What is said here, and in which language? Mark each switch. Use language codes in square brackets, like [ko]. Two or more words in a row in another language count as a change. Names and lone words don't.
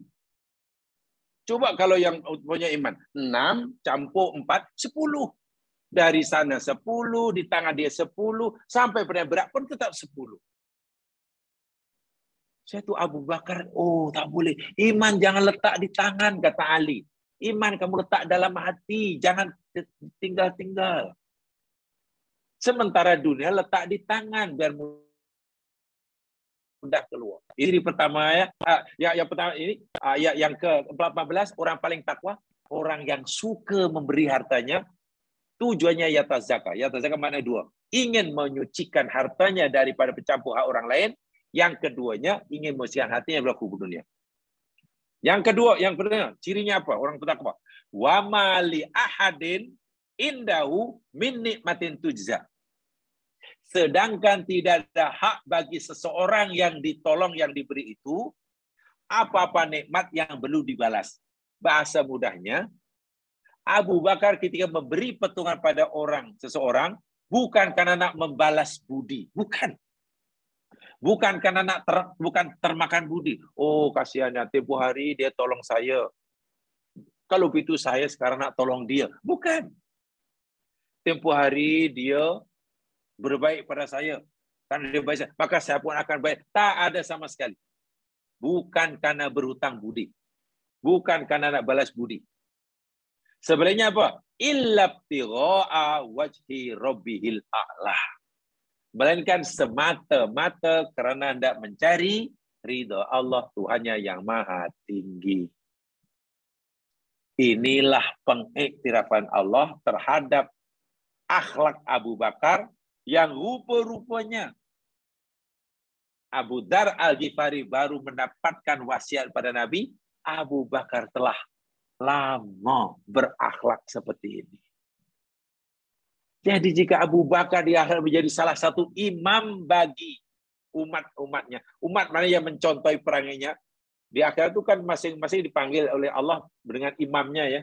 [ms] Coba kalau yang punya iman, 6 campur 4, 10. Dari sana 10, di tangan dia 10, sampai pada berat pun tetap 10. Saya tu Abu Bakar, oh tak boleh. Iman jangan letak di tangan, kata Ali. Iman kamu letak dalam hati, jangan tinggal-tinggal. Sementara dunia letak di tangan, biar mudah keluar. Ini pertama ya. Yang pertama ini ayat yang ke-14, orang paling takwa, orang yang suka memberi hartanya, tujuannya yatazaka. Yatazaka makna 2. Ingin menyucikan hartanya daripada pencampur hak orang lain. Yang keduanya ingin membersihkan hatinya berlaku dunia. Yang kedua, cirinya apa? Orang bertakwa. [ar] وما لأحد عنده من نعمة تجزى. [ms] Sedangkan tidak ada hak bagi seseorang yang ditolong, yang diberi itu, apa-apa nikmat yang perlu dibalas. Bahasa mudahnya, Abu Bakar ketika memberi pertolongan pada seseorang, bukan karena nak membalas budi. Bukan. Bukan karena bukan termakan budi. Oh, kasihannya, tempoh hari dia tolong saya. Kalau begitu saya sekarang nak tolong dia. Bukan. Tempoh hari dia berbaik pada saya. Karena dia baik, maka saya pun akan baik. Tak ada sama sekali. Bukan karena berhutang budi. Bukan karena nak balas budi. Sebenarnya apa? [ar] إلا ابتغاء وجه ربه الأعلى. [ms] Melainkan semata-mata kerana hendak mencari ridha Allah Tuhannya yang maha tinggi. Inilah pengiktirafan Allah terhadap akhlak Abu Bakar yang rupa-rupanya Abu Dar Al-Ghifari baru mendapatkan wasiat pada Nabi, Abu Bakar telah lama berakhlak seperti ini. Jadi jika Abu Bakar di akhir menjadi salah satu imam bagi umat-umatnya, umat mana yang mencontohi perangannya, Di akhirat itu kan masing-masing dipanggil oleh Allah dengan imamnya ya.